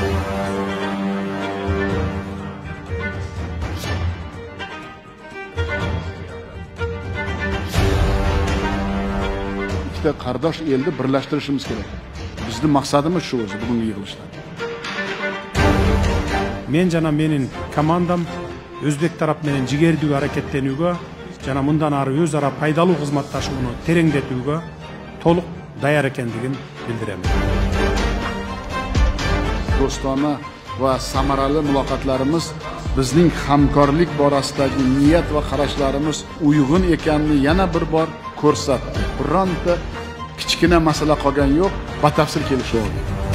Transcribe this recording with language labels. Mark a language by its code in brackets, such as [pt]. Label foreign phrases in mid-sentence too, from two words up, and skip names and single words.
[uz] Ikkita qardosh elni birlashtirishimiz kerak. Bizning maqsadimiz shu o'zi bugungi yig'ilishda. [ky] Мен жана менин командам Өзбек тарап menен жигердүү аракеттенүүгө жана мындан ары өз ара пайдалуу кызматташууну тереңдетүүгө толук даяр экендигин билдирем. [uz] Do'stona va samarali muloqotlarimiz bizning hamkorlik borasidagi niyat va qarashlarimiz uyg'un ekanini yana bir bor ko'rsatdi. Bironta kichkina masala qolgan yo'q, batafsil kelishib oldik.